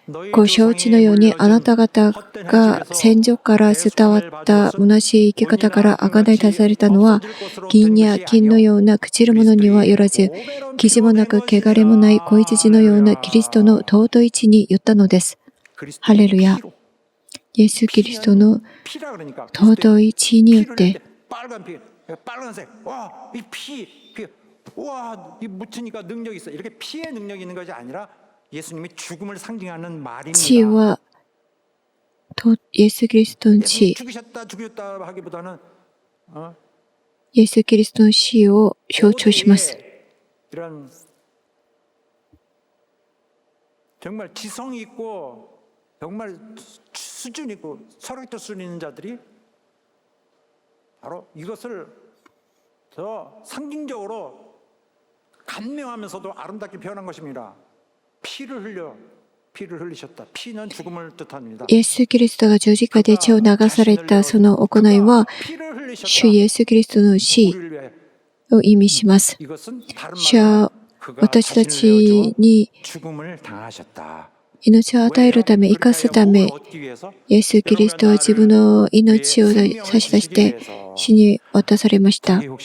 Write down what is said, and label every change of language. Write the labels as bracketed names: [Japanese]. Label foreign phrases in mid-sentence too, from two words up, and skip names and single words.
[Japanese] ご承知のようにあなた方が先祖から伝わった虚しい生き方から贖い出されたのは、銀や金のような朽ちるものにはよらず、傷もなく汚れもない子羊のようなキリストの尊い血によったのです。ハレルヤ。イエス・キリストの尊い血によって、 [Korean] 와, 이 묻히니까 능력이 있어. 이렇게 피의 능력이 있는 것이 아니라 예수님이 죽음을 상징하는 말입니다. [Japanese] 血はイエス・キリストの血、 [Korean] 죽으셨다 하기보다는 [Japanese] イエス・キリストの死を象徴します。 [Korean] 이런 정말 지성 있고 정말 수준 있고 철학적 수준 있는 자들이 바로 이것을 더 상징적으로 간명하면서도 아름답게 표현한 것입니다. 피를 흘리셨다. 피는 죽음을 뜻합니다. [Japanese] イエス・キリストが十字架で血を流されたその行いは、主イエス・キリストの死を意味します。主は私たちに命を与えるため、生かすため、イエス・キリストは自分の命を差し出して死に渡されました。